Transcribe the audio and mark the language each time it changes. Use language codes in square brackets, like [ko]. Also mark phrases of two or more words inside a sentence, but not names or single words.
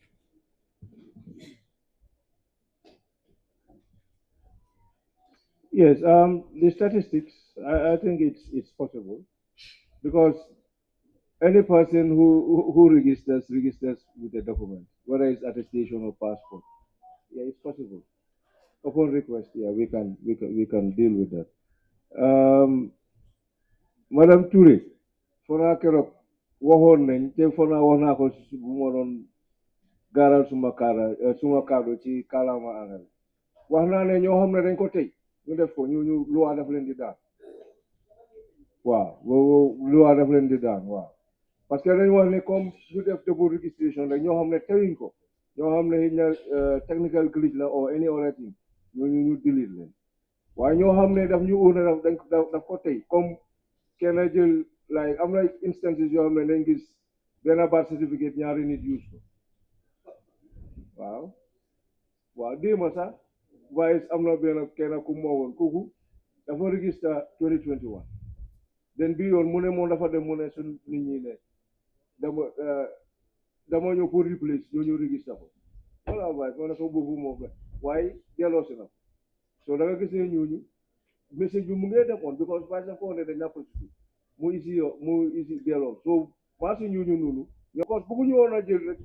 [en] Yes, the statistics, I think it's possible because any person who registers with a document, whether it's attestation or passport. Yeah, it's possible. Upon request, yeah, we can deal with that. [wo] Madam Touré, fona keroog waxoon nañ te fona wax naa ko bu ma doon gaaral suma kaddu ci kàllaama anglais wax naa ne ñoo xam ne dañ ko tey ñu def ko ñu luwaa daf leen di daan waaw luwaa daf leen di daan waaw [fr] parce que [wo] dañ wax ne comme ñu def [en] double registration [wo] rek ñoo xam ne teyuñ ko ñoo xam ne xëy na [en] technical glitch [wo] la [en] or any other thing [wo] ñu delete leen waaye ñoo xam ne daf ñu uur ne daf ko tey comme kenn jël like am na instances yoo xam ne dañ gis benn [en] birth certificate [wo] ñaari nit use ko waaw déema sax vice am na benn kenn ku moo woon kooku dafa register 2021 den bi yoon mu ne moom dafa dem mu ne suñ nit ñi ne dama ñëw pour replace ñu register ko voilà vice moo ne ko boobu moom la waaye delloo si na so da nga gis ne ñooñu message bi mu ngee demoon because vice dafa wax ne dañ la procédure mu isi delloo so [fr] parce que [wo] ñooñu noonu ñoo ko bëgguñu woon a jël rek